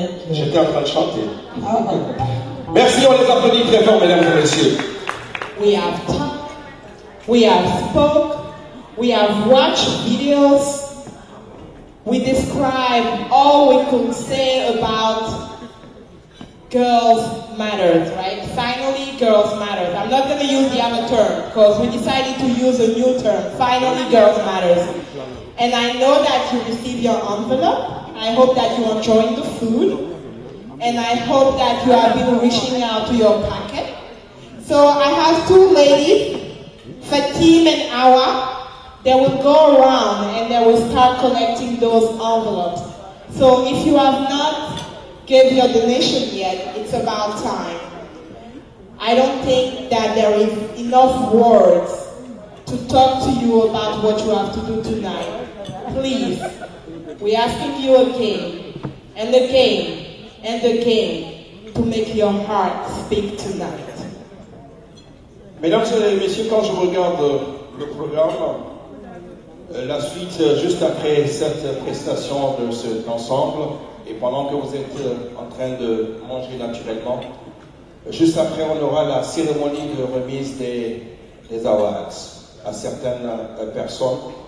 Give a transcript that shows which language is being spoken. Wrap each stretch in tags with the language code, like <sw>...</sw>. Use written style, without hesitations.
<fr>J'étais en train de chanter. Merci, on les applaudit très fort, mesdames et messieurs.</fr> <en>We have talked, we have spoke, we have watched videos, we describe all we could say about girls matters, right? Finally, girls matters. I'm not going to use the other term because we decided to use a new term. Finally, girls matters. And I know that you received your envelope. I hope that you're enjoying the food. And I hope that you have been reaching out to your packet. So I have two ladies, Fatim and Awa. They will go around and they will start collecting those envelopes. So if you have not gave your donation yet, it's about time. I don't think that there is enough words to talk to you about what you have to do tonight. Please, we're asking you again, and again, and again, to make your heart speak tonight.</en> <fr>Mesdames et messieurs, quand je regarde le programme, la suite juste après cette prestation de cet ensemble, et pendant que vous êtes en train de manger naturellement, juste après on aura la cérémonie de remise des awards à certaines personnes.</fr>